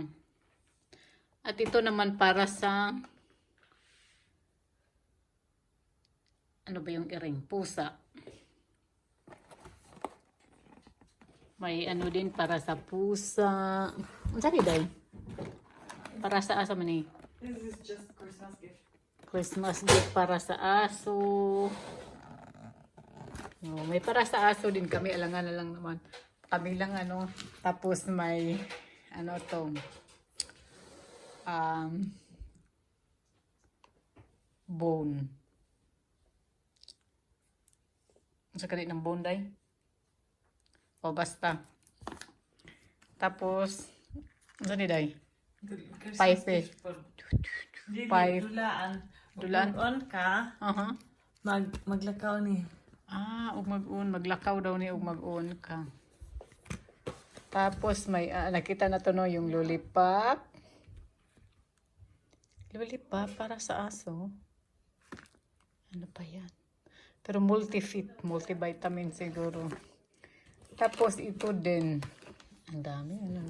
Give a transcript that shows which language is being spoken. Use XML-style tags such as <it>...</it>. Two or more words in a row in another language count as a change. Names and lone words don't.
<tl>At ito naman para sa ano ba yung iring? Pusa. May ano din para sa pusa. Ang sabi dahil? Para sa aso man eh.</tl> <en>This is just Christmas gift. Christmas gift</en> <tl>para sa aso. Oh, may para sa aso din kami. Alangan na lang naman. Kami lang ano. Tapos may ano to. Bone. Sa kanit ng bone day. O basta. Tapos, ano ni day? Pipe. Pipe.</tl> <ceb>Dulaan. Dulaan? On ka, maglakaw ni. Ug mag-un. Maglakaw daw ni ug mag-un ka.</ceb> <tl>Tapos, may, nakita na to no, yung lollipop. Lollipop para sa aso. Ano pa yan? Pero multivitamin siguro. Tapos ito din. Ang dami. Ano?</tl>